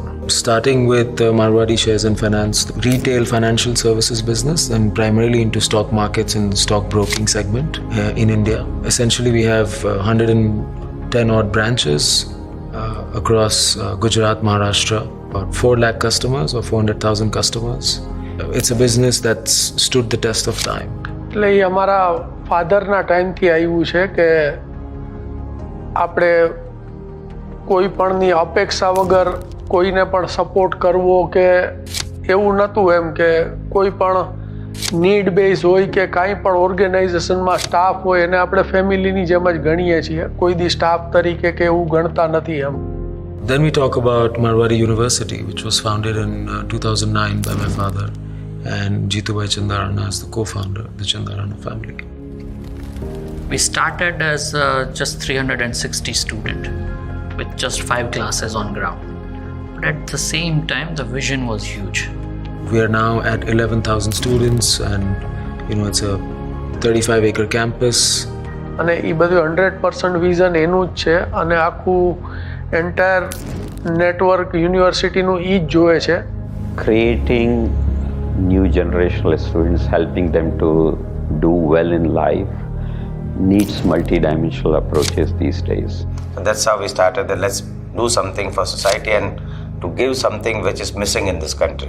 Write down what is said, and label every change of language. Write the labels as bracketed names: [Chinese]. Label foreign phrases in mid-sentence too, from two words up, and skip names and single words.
[English] Starting with Marwari Shares and Finance, the retail financial services business, and primarily into stock markets and stock broking segment in India. Essentially, we have 110 odd branches across Gujarat, Maharashtra, about 4 lakh customers or 400,000 customers. It's a business that's stood the test of time. [Gujarati] એટલે એ અમારા ફાધરના ટાઈમથી આવ્યું છે કે આપણે કોઈ પણની અપેક્ષા વગર કોઈને પણ સપોર્ટ કરવો કે એવું નહોતું એમ કે કોઈ પણ [English] need base [Gujarati] હોય કે કાંઈ પણ ઓર્ગેનાઇઝેશનમાં સ્ટાફ હોય એને આપણે ફેમિલીની જેમ જ ગણીએ છીએ, કોઈ દી સ્ટાફ તરીકે કે એવું ગણતા નથી એમ. [English] Then we talk about Marwari University, which was founded in 2009 by my father, and Jeetubhai Chandarana as the co-founder of the Chandarana family. We started as just 360 students with just 5 classes on ground. But at the same time, the vision was huge. We are now at 11,000 students, and it's a 35-acre campus. [Gujarati] અને એ બધું 100% વિઝન એનું જ છે અને આખું [English] entire network [Gujarati] યુનિવર્સિટીનું એ જ જોવે છે. [English] Creating new generational students, helping them to do well in life, needs multi-dimensional approaches these days. So that's how we started that let's do something for society and to give something which is missing in this country.